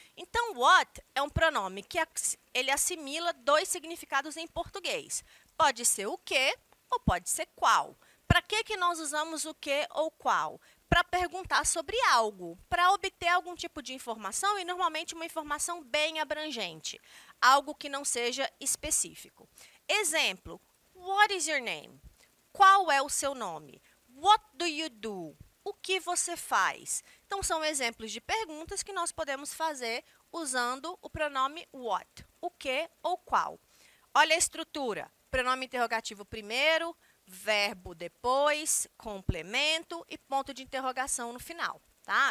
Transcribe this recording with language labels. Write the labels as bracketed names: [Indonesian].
[Portuguese] Então, what é um pronome que ele assimila dois significados em português. Pode ser o que ou pode ser qual. Para que nós usamos o que ou qual? Para perguntar sobre algo, para obter algum tipo de informação e normalmente uma informação bem abrangente, algo que não seja específico. [English] Exemplo, what is your name? [Portuguese] Qual é o seu nome? [English] What do you do? [Portuguese] O que você faz? Então, são exemplos de perguntas que nós podemos fazer usando o pronome what, o que ou qual. Olha a estrutura, pronome interrogativo primeiro, verbo depois, complemento e ponto de interrogação no final. Tá?